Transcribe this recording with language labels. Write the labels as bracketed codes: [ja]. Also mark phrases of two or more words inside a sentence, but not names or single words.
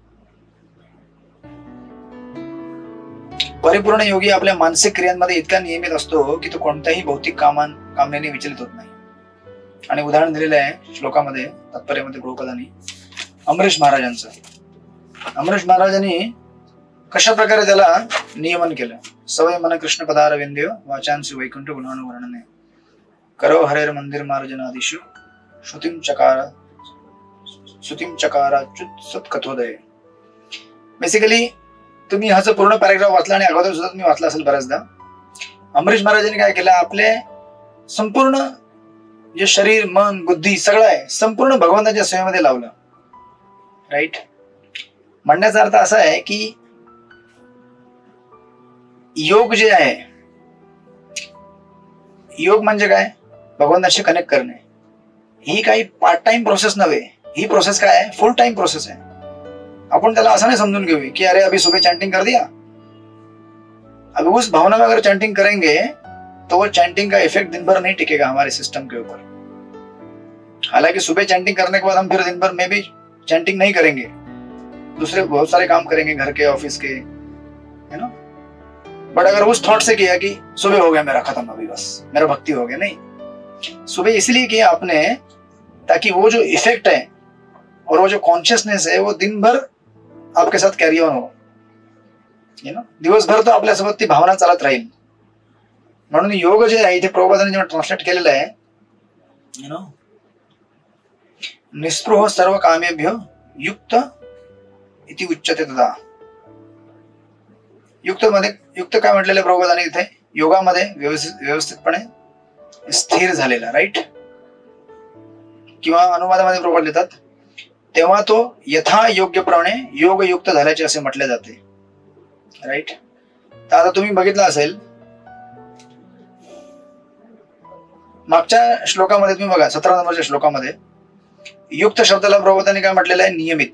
[mr] परिपूर्ण योगी आपल्या मानसिक क्रियांमध्ये इतका नियमित असतो की तो कोणत्याही भौतिक कामनेने विचलित होत नाही. आणि उदाहरण दिलेलं आहे श्लोकामध्ये, तात्पर्यामध्ये प्रभुपादांनी अमरीश महाराजांचं. अमरीश महाराजांनी कशा प्रकारे त्याला नियमन केलं. [sa] सवय मन कृष्ण पदारविंद्य वाचांसी वैकुंठ गुणानुवर्णने करो हरेर मंदिर मार्जनादिषु श्रुतिम चकाराच्युत सत्कथोदय. [mr] बेसिकली तुम्ही ह्याचं पूर्ण पॅराग्राफ वाचला आणि अगोदर सुद्धा तुम्ही वाचला असेल बऱ्याचदा. अमरीश महाराजांनी काय केलं, आपले संपूर्ण जे शरीर मन बुद्धी सगळं आहे संपूर्ण भगवंताच्या सेवेमध्ये लावलं, राईट. म्हणण्याचा अर्थ असा आहे की योग जे आहे, योग म्हणजे काय, भगवंताशी कनेक्ट करणे. ही काही [en] part time process [mr] नव्हे, ही प्रोसेस काय आहे, [en] full time process [mr] आहे. [hi] अपन त्याला असं नहीं समझून घेऊ कि अरे अभी सुबह चैंटिंग कर दिया, अभी उस भावना में अगर चैंटिंग करेंगे तो वो चैंटिंग का इफेक्ट दिन भर नहीं टिकेगा हमारे सिस्टम के ऊपर. हालांकि सुबह चैंटिंग करने के बाद हम फिर दिन भर में भी चैंटिंग नहीं करेंगे, दूसरे बहुत सारे काम करेंगे घर के ऑफिस के, है ना. बट अगर उस थॉट से किया कि सुबह हो गया मेरा खत्म, अभी बस मेरा भक्ति हो गया, नहीं. सुबह इसलिए किया आपने ताकि वो जो इफेक्ट है और वो जो कॉन्शियसनेस है वो दिन भर आपके साथ [en] carry on [hi] हो, [en] you know. [mr] दिवसभर तो आपल्यासोबत ती भावना चालत राहील. म्हणून योग जे आहे इथे प्रभुपादांनी जेव्हा ट्रान्सलेट केलेलं आहे, [en] you know, [sa] निस्पृह सर्व कामेभ्य युक्त इति उच्यते तदा. [mr] युक्त काय म्हटलेलं आहे प्रभुपादांनी इथे, योगामध्ये व्यवस्थितपणे स्थिर झालेला, राईट. किंवा अनुवादामध्ये प्रभुपाद लिहितात तेव्हा तो यथा योग्यप्रमाणे योगयुक्त झाल्याचे असे म्हटले जाते, राईट. तर आता तुम्ही बघितलं असेल मागच्या श्लोकामध्ये, तुम्ही बघा 17 नंबरच्या श्लोकामध्ये युक्त शब्दाला प्रभुपादांनी काय म्हटलेलं आहे, नियमित.